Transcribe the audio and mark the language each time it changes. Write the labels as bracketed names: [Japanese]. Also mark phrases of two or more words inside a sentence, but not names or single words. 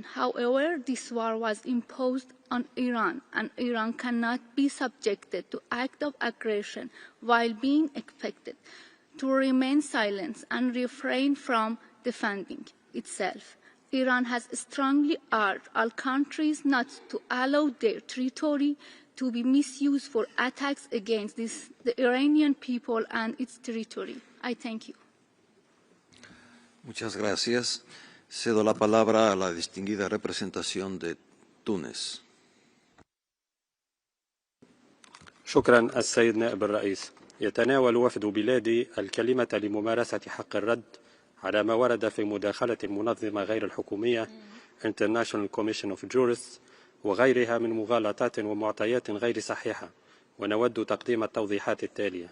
[English] However, this war was imposed on Iran, and Iran cannot be subjected to acts of aggression while being expected to remain silent and refrain from defending itself. Iran has strongly urged all countries not to allow their territory to be misused for attacks against the Iranian people and its territory. I thank you. [Spanish] Muchas gracias. Cedo la palabra a la distinguida representación de Túnez. [Arabic] شكرا السيد نائب الرئيس. يتناول وفد بلادي الكلمة لممارسة حق الرد على ما ورد في مداخلة المنظمة غير الحكومية International Commission of Jurists وغيرها من مغالطات ومعطيات غير صحيحة، ونود تقديم التوضيحات التالية.